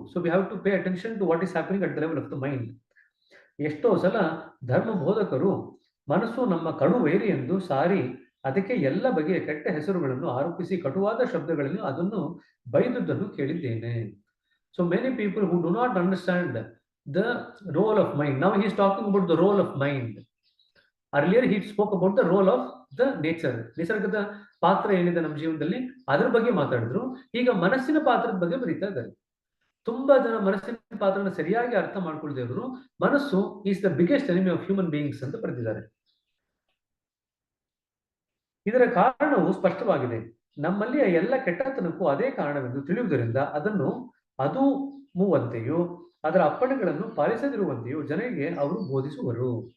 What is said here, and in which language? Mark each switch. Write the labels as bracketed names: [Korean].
[English] So we have to pay attention to what is happening at the level of the mind. [Kannada] ಎಷ್ಟೋ ಸಲ ಧರ್ಮ ಬೋಧಕರು ಮನಸ್ಸು ನಮ್ಮ ಕಡು ವೈರಿ ಎಂದು ಸಾರಿ ಅದಕ್ಕೆ ಎಲ್ಲ ಬಗೆಯ ಕೆಟ್ಟ ಹೆಸರುಗಳನ್ನು ಆರೋಪಿಸಿ ಕಟುವಾದ ಶಬ್ದಗಳಲ್ಲಿ ಅದನ್ನು ಬೈದುದನ್ನು ಕೇಳಿದ್ದೇನೆ. [English] So many people who do not understand the role of mind. Now he is talking about the role of mind. Earlier he spoke about the role of the nature. [Kannada] ನಿಸರ್ಗದ ಪಾತ್ರ ಏನಿದೆ ನಮ್ಮ ಜೀವನದಲ್ಲಿ ಅದರ ಬಗ್ಗೆ ಮಾತಾಡಿದ್ರು. ಈಗ ಮನಸ್ಸಿನ ಪಾತ್ರದ ಬಗ್ಗೆ ಬರೀತಾ ಇದ್ದಾರೆ. ತುಂಬಾ ಜನ ಮನಸ್ಸಿನ ಪಾತ್ರನ ಸರಿಯಾಗಿ ಅರ್ಥ ಮಾಡ್ಕೊಳ್ದೇ ಇದ್ರು ಮನಸ್ಸು [English] is the biggest enemy of human beings [Kannada] ಅಂತ ಬರೆದಿದ್ದಾರೆ. ಇದರ ಕಾರಣವು ಸ್ಪಷ್ಟವಾಗಿದೆ. ನಮ್ಮಲ್ಲಿಯ ಎಲ್ಲ ಕೆಟ್ಟತನಕ್ಕೂ ಅದೇ ಕಾರಣವೆಂದು ತಿಳಿಯುವುದರಿಂದ ಅದನ್ನು ಅದು ಮೂವಂತೆಯೂ ಅದರ ಅಪ್ಪಣೆಗಳನ್ನು ಪಾಲಿಸದಿರುವಂತೆಯೂ ಜನರಿಗೆ ಅವರು ಬೋಧಿಸುವರು.